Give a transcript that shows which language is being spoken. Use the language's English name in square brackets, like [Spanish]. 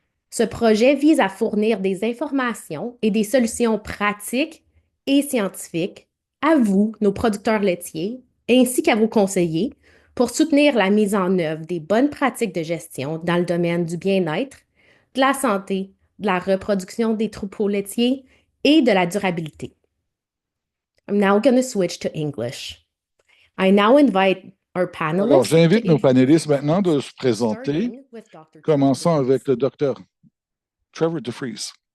[French] Ce projet vise à fournir des informations et des solutions pratiques et scientifiques à vous, nos producteurs laitiers, ainsi qu'à vos conseillers, pour soutenir la mise en œuvre des bonnes pratiques de gestion dans le domaine du bien-être, de la santé, de la reproduction des troupeaux laitiers et de la durabilité. [English] I'm now going to switch to English. I now invite our panelists. [French] Alors, j'invite nos panélistes maintenant de se présenter, commençant avec le docteur Trevor DeVries.